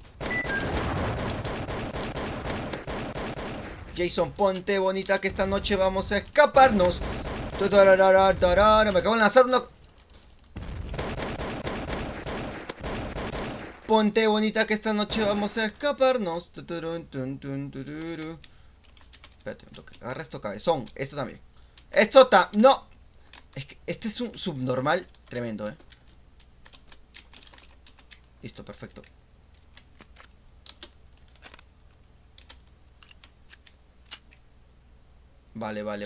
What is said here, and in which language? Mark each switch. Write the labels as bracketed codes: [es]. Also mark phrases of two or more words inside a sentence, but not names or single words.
[es] Jason, ponte bonita que esta noche vamos a escaparnos. Me acabo de lanzar una... Ponte bonita que esta noche vamos a escaparnos. Tuturun, tun, tun, tururu. Espérate, un toque. Agarra esto cabezón. Esto también. Esto no. Es que este es un subnormal tremendo, Listo, perfecto. Vale, vale.